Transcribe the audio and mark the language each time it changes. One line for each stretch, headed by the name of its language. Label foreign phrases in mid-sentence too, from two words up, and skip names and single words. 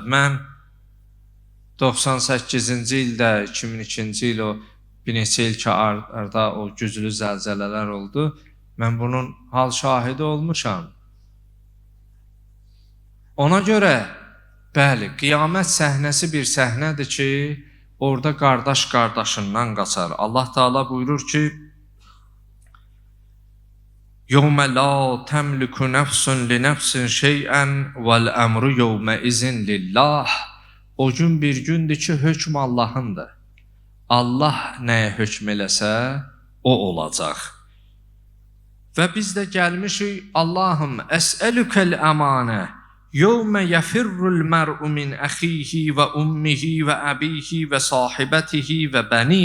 Azerbaijani: Mən 98-ci ildə, 2002-ci il o bir neçə il ki arda o güclü zəlzələlər oldu. Mən bunun hal şahidi olmuşam. Ona görə, bəli, qiyamət səhnəsi bir səhnədir ki, orada qardaş qardaşından qaçar. Allah Teala buyurur ki,
Arabic: يَوْمَ لَا تَمْلِكُ نَفْسٌ لِنَفْسٍ شَيْئًا وَالْأَمْرُ يَوْمَئِذٍ لِلَّهِ
Azerbaijani: O gün bir gündür ki, hökm Allahındır. Allah nəyə hökm eləsə, o olacaq. Və biz də gəlmişik, Allahım,
Arabic: أسألك الأمان، يوم يفر المرء من أخيه وأمه وأبيه وصاحبته وبنيه.